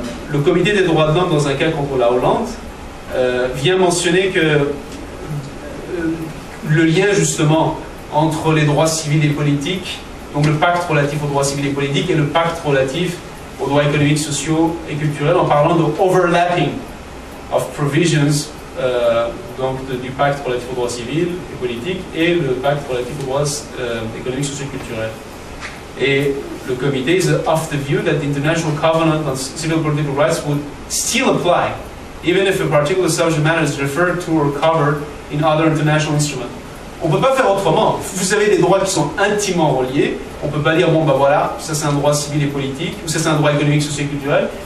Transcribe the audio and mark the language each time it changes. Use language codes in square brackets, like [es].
[fr] Le comité des droits de l'homme, dans un cas contre la Hollande, vient mentionner que le lien justement entre les droits civils et politiques, donc le pacte relatif aux droits civils et politiques et le pacte relatif aux droits économiques, sociaux et culturels, en parlant de [en] overlapping of provisions [fr] donc du pacte relatif aux droits civils et politiques et le pacte relatif aux droits économiques, sociaux et culturels. Et le comité [en] is of the view that the International Covenant on Civil and Political Rights would still apply, even if a particular subject matter is referred to or covered in other international instruments. [fr] On ne peut pas faire autrement. Vous avez des droits qui sont intimement reliés. On ne peut pas dire, bon ben voilà, ça c'est un droit civil et politique, ou ça c'est un droit économique, social et culturel.